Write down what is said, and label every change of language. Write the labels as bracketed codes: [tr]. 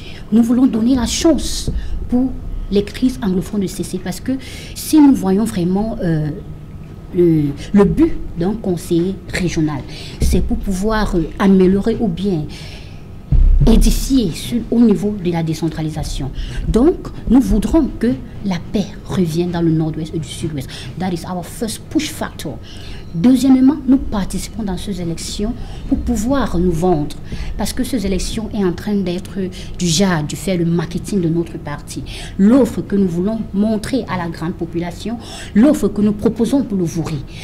[fr] Nous voulons donner la chance pour les crises anglophones de cesser parce que si nous voyons vraiment le but d'un conseiller régional, c'est pour pouvoir améliorer ou bien édifier au niveau de la décentralisation. Donc, nous voudrons que la paix revienne dans le nord-ouest et du sud-ouest. [en] That is our first push factor. [fr] Deuxièmement, nous participons dans ces élections pour pouvoir nous vendre. Parce que ces élections sont en train d'être du genre, de faire le marketing de notre parti. L'offre que nous voulons montrer à la grande population, l'offre que nous proposons pour le Vouri.